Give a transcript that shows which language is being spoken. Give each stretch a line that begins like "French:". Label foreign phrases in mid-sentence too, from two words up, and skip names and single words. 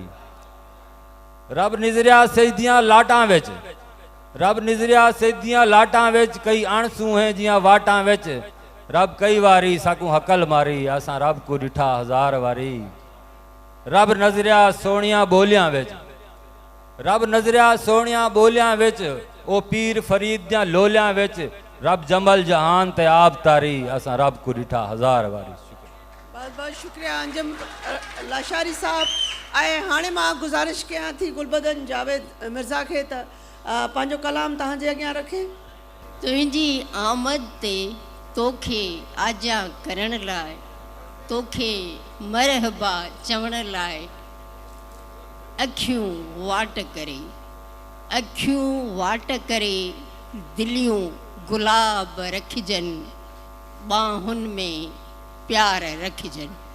Saraiki: रब नजरिया सजदियां लाटां विच, रब नजरिया सजदियां लाटां विच, कई अणसू हैं जियां वाटां विच, रब कई वारी साकू हकल मारी, असा रब को डिठा हजार वारी। रब नजरिया सोनिया बोलियां विच, रब नजरिया सोनिया बोलियां विच, ओ पीर फरीद दियां लोलियां विच, रब जमल जहान ते आप तारी, असा रब को डिठा हजार वारी।
Urdu: बहुत बहुत शुक्रिया अंजम लाशारी साहब।
Sindhi: ऐं हाणे मां गुज़ारिश कयां थी गुलबदन जावेद मिर्ज़ा खे त पंहिंजो कलाम तव्हांजे अॻियां रखे। तुंहिंजी आमद ते तोखे आजा करण लाइ, तोखे मरहबा चवण लाइ, अखियूं वाट करे, अखियूं वाट करे, दिलियूं गुलाब रखजनि, बाहुनि में प्यार रखजनि।